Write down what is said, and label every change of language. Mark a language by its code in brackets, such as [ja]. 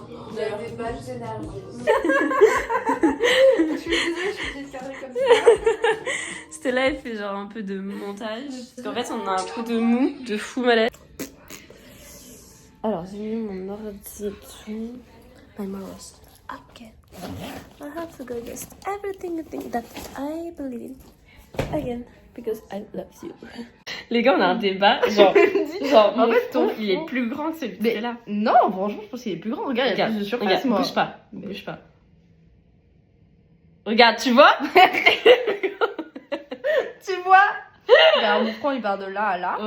[fr] Vous avez des badges d'énergie. Je suis désolée, je suis obligée de cadrer comme ça. Stella, elle fait genre un peu de montage. Parce qu'en fait, on a un coup de mou, de fou malade. Alors, j'ai mis mon ordi et tout. [en] My mouse. Okay. I have to go against everything that I believe again because I love you. [fr] Les gars, on a un débat. Genre en fait, ton, il est plus grand que celui qui est là. Non, franchement, je pense qu'il est plus grand. Regarde, il y a plus de surface, regarde, moi. bouge pas, bouge pas. Regarde, tu vois? Tu vois? Regarde, mon front, il part de là à là.